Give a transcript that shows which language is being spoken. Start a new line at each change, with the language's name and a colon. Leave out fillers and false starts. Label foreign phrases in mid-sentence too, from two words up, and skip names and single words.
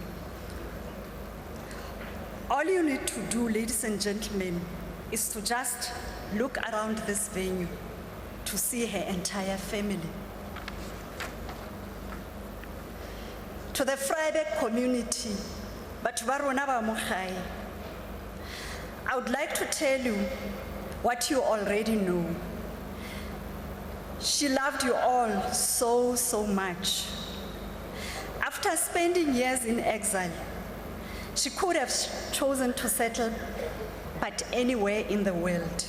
English: All you need to do, ladies and gentlemen, is to just look around this venue to see her entire family. To the Vryburg community, but
Tswana: Varona ba mo gae,
English: I would like to tell you what you already know. She loved you all so, so much. After spending years in exile, she could have chosen to settle but anywhere in the world.